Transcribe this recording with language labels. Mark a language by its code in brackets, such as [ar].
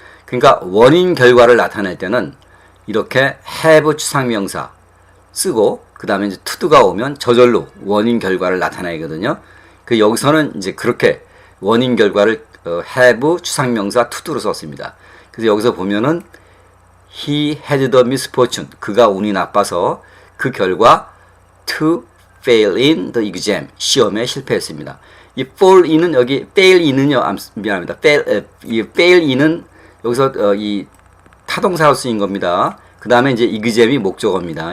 [ko] 그러니까 원인 결과를 나타낼 때는 이렇게 have 추상명사 쓰고 그 다음에 이제 to가 오면 저절로 원인 결과를 나타내거든요. 그 여기서는 이제 그렇게 원인 결과를 have 추상명사 to로 썼습니다. 그래서 여기서 보면은 [en] he had the misfortune. [ko] 그가 운이 나빠서 그 결과 [en] to fail in the exam. [ko] 시험에 실패했습니다. 이 fall in은 여기 fail in은요. 미안합니다. fail in은 여기서 이 타동사로 쓰인 겁니다. 그 다음에 이제 exam이 목적어입니다.